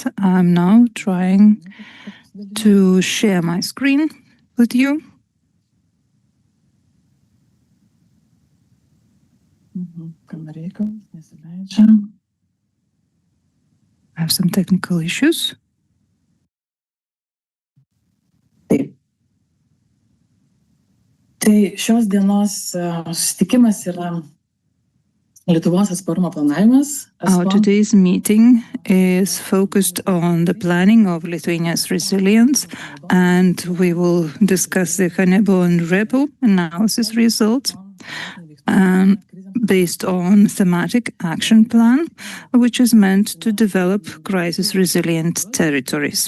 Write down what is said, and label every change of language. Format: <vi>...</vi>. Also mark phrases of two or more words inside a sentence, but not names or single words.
<en>I'm now trying to share my screen with you. I have some technical issues.</en> <lt>Tai šios dienos susitikimas yra Lietuvos atsparumo planavimas.</lt> <en>Our today's meeting is focused on the planning of Lithuania's resilience, and we will discuss the CHANEBO and VREPO analysis results based on thematic action plan, which is meant to develop crisis-resilient territories.</en>